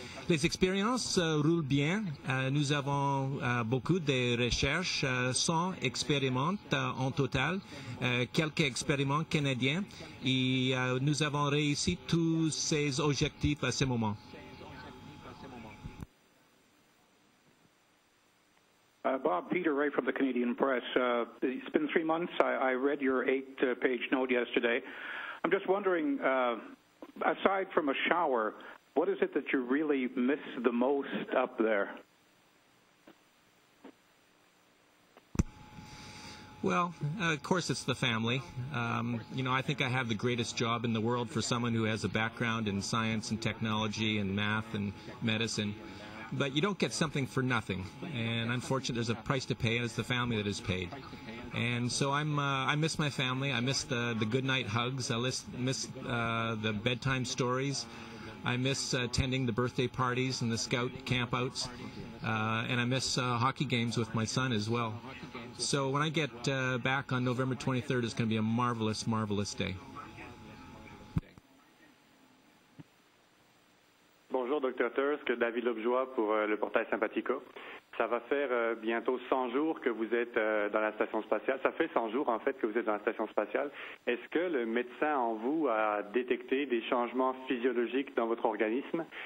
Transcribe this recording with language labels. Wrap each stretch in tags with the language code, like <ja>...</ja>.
<fr>Les expériences roulent bien. Nous avons beaucoup de recherches, 100 expériments en total, quelques expériments canadiens, et nous avons réussi tous ces objectifs à ce moment.</fr> <en>Bob Peter, right from the Canadian Press. It's been 3 months. I read your 8-page note yesterday. I'm just wondering, aside from a shower, what is it that you really miss the most up there? Well, of course it's the family. I think I have the greatest job in the world for someone who has a background in science and technology and math and medicine. But you don't get something for nothing. And unfortunately, there's a price to pay, and it's the family that is paid. And so I miss my family. I miss the good night hugs. I miss the bedtime stories. I miss attending the birthday parties and the scout campouts. And I miss hockey games with my son as well. So when I get back on November 23rd, it's going to be a marvelous, marvelous day.</en> <fr>Bonjour, Dr. Thirsk, David Lobjoie pour le portail Sympathico. Ça va faire bientôt 100 jours que vous êtes dans la station spatiale. Ça fait 100 jours, en fait, que vous êtes dans la station spatiale. Est-ce que le médecin en vous a détecté des changements physiologiques dans votre organisme?</fr>